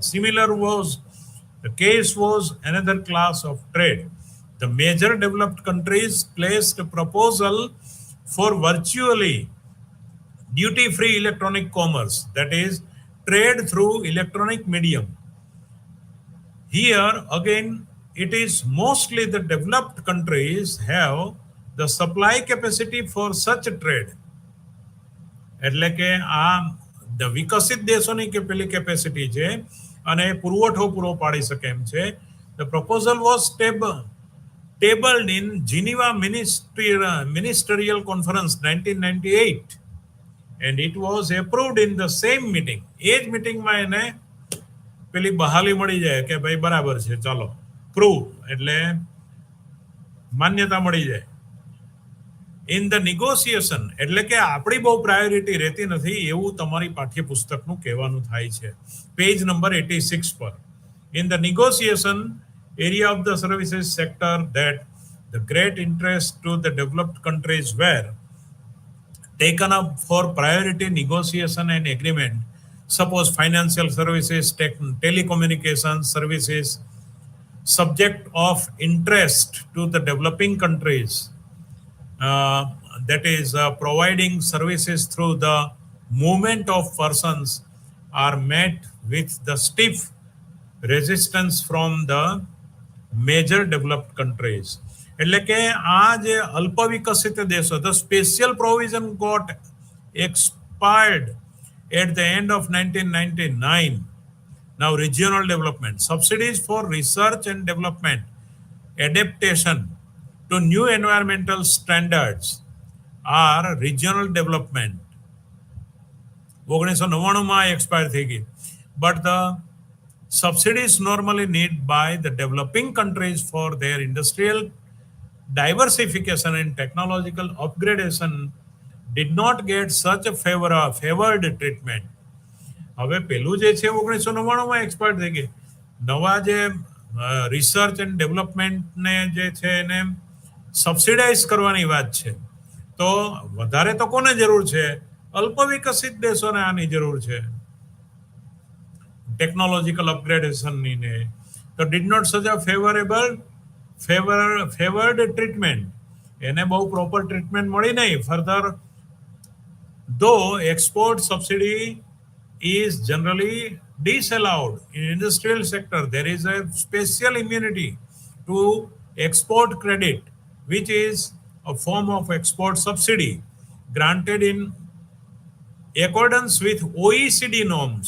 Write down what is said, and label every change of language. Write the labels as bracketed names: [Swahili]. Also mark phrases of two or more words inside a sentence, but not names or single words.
[English] Similar was the case was another class of trade. The major developed countries placed proposal for virtually duty free electronic commerce, that is trade through electronic medium. Here again it is mostly the developed countries have the supply capacity for such trade. [Gujarati] એટલે કે આ વિકસિત દેશોની કે પેલી કેપેસિટી છે અને પુરવઠો પૂરો પાડી શકે એમ છે. [English] The proposal was tabled in Geneva Ministerial Conference 1998 and it was approved in the same meeting. [Gujarati] એ જ મિટિંગમાં એને પેલી બહાલી મળી જાય કે ભાઈ બરાબર છે ચાલો પ્રૂવ એટલે માન્યતા મળી જાય. [English] In the negotiation [Gujarati] એટલે કે આપણી બહુ પ્રાયોરિટી રહેતી નથી એવું તમારી પાઠ્યપુસ્તકનું કહેવાનું થાય છે. પેજ નંબર 86 પર. [English] In the negotiation area of the services sector that the great interest to the developed countries were taken up for priority negotiation and agreement, suppose financial services, telecommunications services, subject of interest to the developing countries, that is providing services through the movement of persons, are met with the stiff resistance from the major developed countries. [Gujarati] એટલે કે આ જે અલ્પ વિકસિત દેશો, [English] the special provision got expired at the end of 1999. Now regional development, subsidies for research and development, adaptation to new environmental standards are regional development. [Gujarati] 1999માં એક્સપાયર થઈ ગઈ. [English] But the subsidies normally need by the developing countries for their industrial diversification and technological upgradation did not get such a favored treatment. [Gujarati] હવે પેલું જે છે 1999માં એક્સપાયર થઈ ગઈ. નવા જે [English] research and developmentને [Gujarati] જે છે એને સબસિડાઇઝ કરવાની વાત છે તો વધારે તો કોને જરૂર છે? અલ્પ વિકસિત દેશોને આની જરૂર છે [English] technological upgradationની [Gujarati] ને તો [English] did not such a favored treatment [Gujarati] એને બહુ પ્રોપર ટ્રીટમેન્ટ મળી નહીં [English] further though export subsidy is generally disallowed in industrial sector, there is a special immunity to export credit, which is a form of export subsidy granted in accordance with OECD norms.